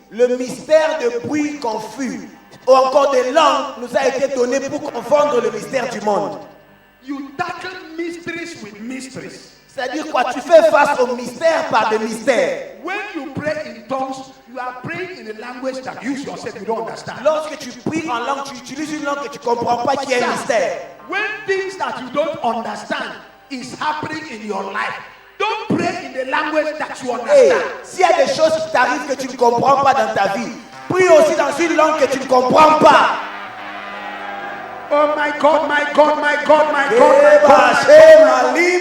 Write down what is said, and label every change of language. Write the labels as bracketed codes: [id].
[fr] Le mystère de bruit confus ou encore des langues nous a été donné pour confondre le mystère du monde. [en] You tackle mysteries with mysteries. [fr] C'est-à-dire quoi? Tu fais face au mystère par des mystères. [en] When you pray in tongues, you are praying in a language that you yourself you don't understand. [fr] Lorsque tu pries en langue, tu utilises une langue que tu ne comprends pas qui est un mystère. [en] When things that you don't understand is happening in your life, don't pray in the language that you Hey, understand. [fr] s'il y a des choses qui t'arrivent que tu ne comprends pas dans ta vie, prie aussi dans une langue que tu ne comprends pas. [en] Oh my God, my God, my God, my God, my God.